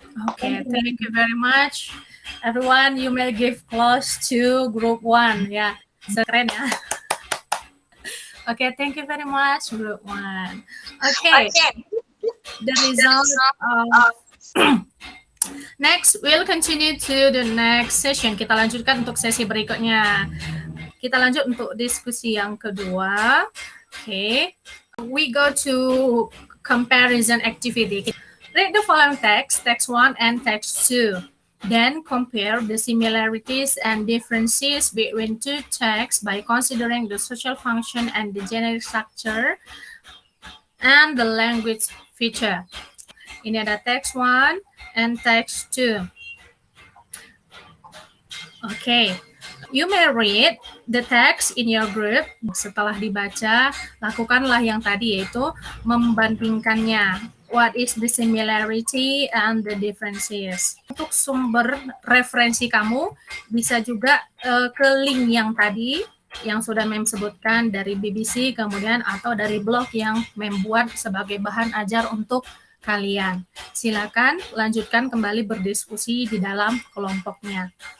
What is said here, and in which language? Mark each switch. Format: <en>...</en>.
<en>Okay, thank you very much. Everyone, you may give applause to group 1.</en> <id>Ya, keren ya.</id> <en>Okay, thank you very much, group 1. Okay. The result of next, we'll continue to the next session.</en> <id>Kita lanjutkan untuk sesi berikutnya. Kita lanjut untuk diskusi yang kedua.</id> <en>Okay. We go to comparison activity. Read the following text 1 and text 2. Then compare the similarities and differences between two texts by considering the social function and the generic structure and the language feature.</en> <id>Ini ada text 1 and text 2.</id> <en>Okay. You may read the text in your group.</en> <id>Setelah dibaca, lakukanlah yang tadi, yaitu membandingkannya.</id> <en>What is the similarity and the differences?</en> <id>Untuk sumber referensi kamu, bisa juga ke link yang tadi, yang sudah Mem sebutkan dari BBC, kemudian atau dari blog yang membuat sebagai bahan ajar untuk kalian. Silakan lanjutkan kembali berdiskusi di dalam kelompoknya.</id>